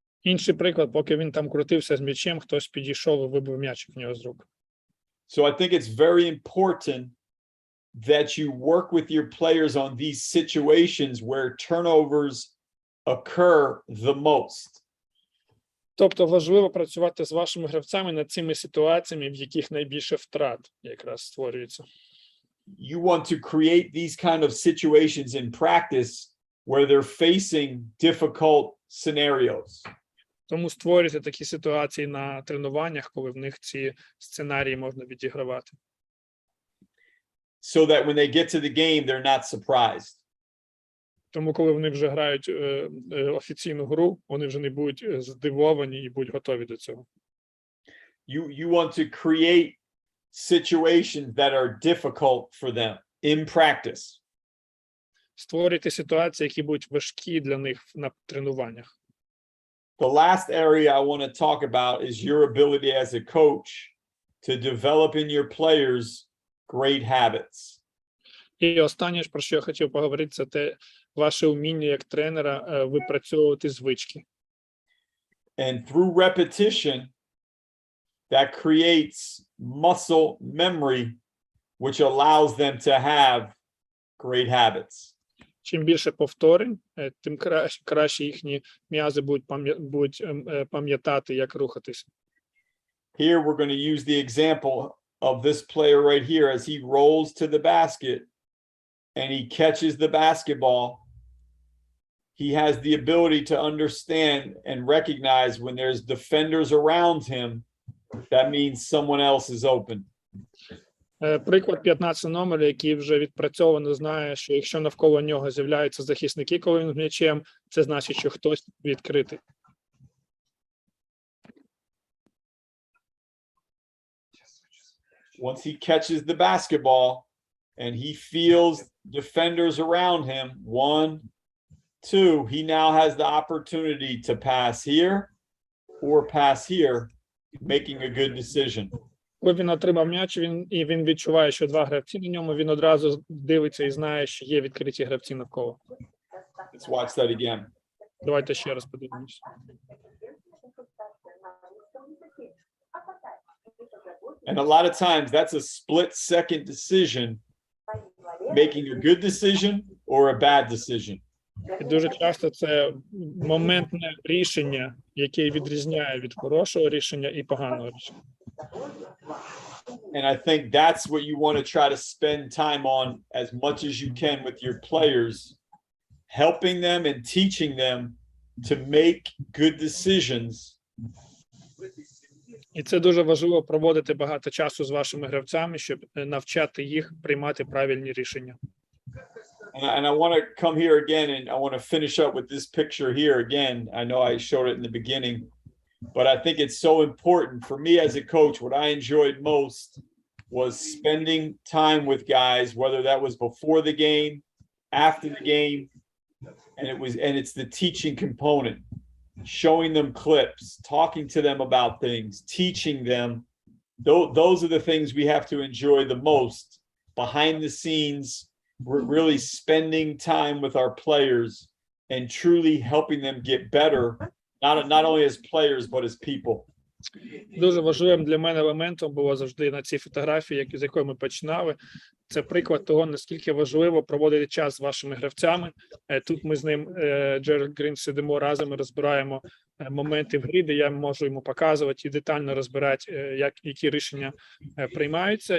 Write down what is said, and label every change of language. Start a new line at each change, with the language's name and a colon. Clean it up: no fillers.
Ukrainian: Інший приклад, поки він там крутився з м'ячем, хтось підійшов і вибив м'ячик в нього з рук.
English: So I think it's very important that you work with your players on these situations where turnovers occur the most.
Ukrainian: Тобто важливо працювати з вашими гравцями над цими ситуаціями, в яких найбільше втрат якраз створюється.
English: You want to create these kind of situations in practice where they're facing difficult scenarios.
Ukrainian: Тому створюйте такі ситуації на тренуваннях, коли в них ці сценарії можна відігравати.
English: So that when they get to the game, they're not surprised.
Ukrainian: Тому, коли вони вже грають офіційну гру, вони вже не будуть здивовані і будуть готові до цього.
English: You want to create situations that are difficult for them in practice.
Ukrainian: Створюйте ситуації, які будуть важкі для них на тренуваннях.
English: The last area I want to talk about is your ability as a coach to develop in your players great habits.
Ukrainian: І останнє, про що я хотів поговорити, це те ваше вміння як тренера випрацьовувати звички.
English: And through repetition, that creates muscle memory, which allows them to have great habits.
Ukrainian: Чим більше повторень, тим краще їхні м'язи будуть пам'ятати, як рухатися.
English: Here we're going to use the example of this player right here as he rolls to the basket and he catches the basketball. He has the ability to understand and recognize when there's defenders around him, that means someone else is open.
Ukrainian: Приклад 15 номер, який вже відпрацьовано знає, що якщо навколо нього з'являються захисники, коли він з м'ячем, це значить, що хтось відкритий.
English: Once he catches the basketball and he feels defenders around him, 1, 2, he now has the opportunity to pass here or pass here, making a good decision.
Ukrainian: Коли він отримав м'яч, він відчуває, що два гравці на ньому, він одразу дивиться і знає, що є відкриті гравці навколо.
English: Let's watch that again.
Ukrainian: Давайте ще раз подивимось.
English: And a lot of times that's a split-second decision, making a good decision or a bad decision.
Ukrainian: І дуже часто це моментне рішення, яке відрізняє від хорошого рішення і поганого рішення.
English: And I think that's what you want to try to spend time on as much as you can with your players, helping them and teaching them to make good decisions.
Ukrainian: І це дуже важливо проводити багато часу з вашими гравцями, щоб навчати їх приймати правильні рішення.
English: And I want to come here again, and I want to finish up with this picture here again. I know I showed it in the beginning, but I think it's so important for me as a coach. What I enjoyed most was spending time with guys, whether that was before the game, after the game, and it's the teaching component, showing them clips, talking to them about things, teaching them. Those are the things we have to enjoy the most. Behind the scenes, we're really spending time with our players and truly helping them get better, not only as players, but as people.
Ukrainian: Дуже важливим для мене елементом було завжди на цій фотографії, з якої ми починали. Це приклад того, наскільки важливо проводити час з вашими гравцями. Тут ми з ним, Джеральд Грін, сидимо разом і розбираємо моменти в грі, де я можу йому показувати і детально розбирати, які рішення приймаються.